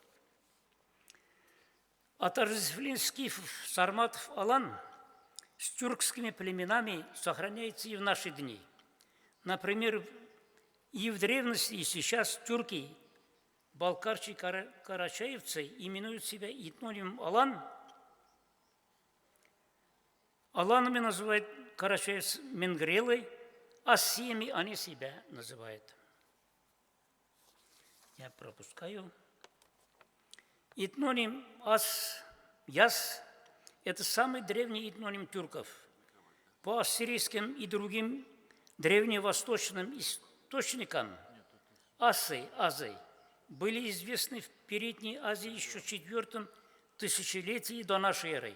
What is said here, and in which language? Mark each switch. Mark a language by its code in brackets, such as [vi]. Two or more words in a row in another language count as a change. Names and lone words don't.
[ru] Отождествление скифов, сарматов, алан с тюркскими племенами сохраняется и в наши дни. Например, и в древности, и сейчас тюрки, балкарчи, карачаевцы именуют себя этнонимом алан, Аланами называют карачаевцы менгрелы, ассиями они себя называют. Я пропускаю. Этноним яс – это самый древний этноним тюрков. По ассирийским и другим древневосточным источникам азы были известны в Передней Азии еще в IV тысячелетии до нашей эры.